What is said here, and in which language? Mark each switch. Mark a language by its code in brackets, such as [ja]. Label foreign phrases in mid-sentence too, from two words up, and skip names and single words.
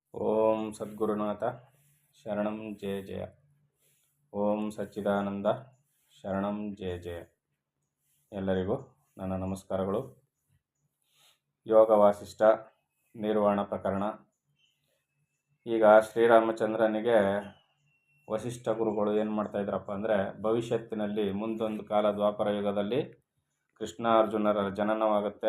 [sa] ಓಂ ಸದ್ಗುರುನಾಥ ಶರಣಂ ಜಯ ಜಯ. ಓಂ ಸಚ್ಚಿದಾನಂದ ಶರಣಂ ಜಯ ಜಯ. [kn] ಎಲ್ಲರಿಗೂ ನನ್ನ ನಮಸ್ಕಾರಗಳು. ಯೋಗ ವಾಸಿಷ್ಠ ನಿರ್ವಾಣ ಪ್ರಕರಣ. ಈಗ ಶ್ರೀರಾಮಚಂದ್ರನಿಗೆ ವಸಿಷ್ಠ ಗುರುಗಳು ಏನು ಮಾಡ್ತಾ ಇದ್ರಪ್ಪ ಅಂದರೆ, ಭವಿಷ್ಯತ್ತಿನಲ್ಲಿ ಮುಂದೊಂದು ಕಾಲ ದ್ವಾಪರ ಯುಗದಲ್ಲಿ ಕೃಷ್ಣಾರ್ಜುನರ ಜನನವಾಗುತ್ತೆ.